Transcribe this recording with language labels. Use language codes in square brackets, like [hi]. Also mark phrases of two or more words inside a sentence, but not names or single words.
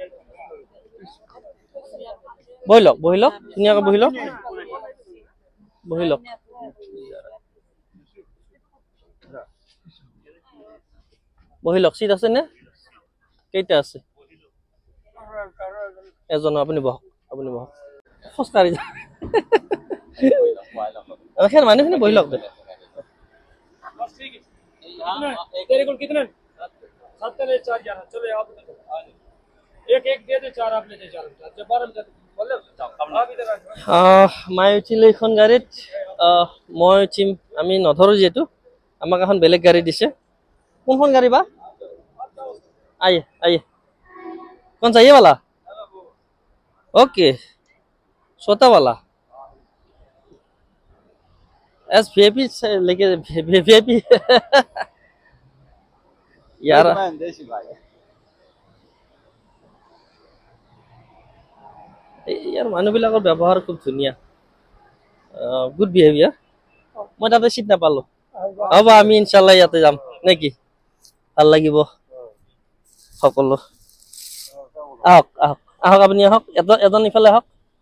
[as] বহি লওক ধুনীয়াকৈ বহি লওক সিট আছে নে কেইটা আছে এজন আপুনি বহক খোজকাঢ়ি যাওক মানুহখিনি বহি লওক [hi] तेरे को कितने 7 ले 4 11 चलो आप एक एक दे दे 4 आप ले दे 4 जब 12 बजे बोले आप इधर [as] মই উঠিলে এখন গাড়ীত মই উঠিম আমি নধৰো যেহেতু আমাক এখন বেলেগ গাড়ী দিছে কোনখন গাড়ী বা [hi] आइए कौन सा ये वाला ओके छोटा वाला एस वीआईपी लेके वीआईपी यार यार [as] মানুহবিলাকৰ ব্যৱহাৰ খুব ধুনীয়া [en] good behaviour [as] মই তাতে সিট নাপালো হ'ব আমি ইনশাআল্লাহ ইয়াতে যাম নেকি ভাল লাগিব সকলো আহক আপুনি আহক এজন ইফালে আহক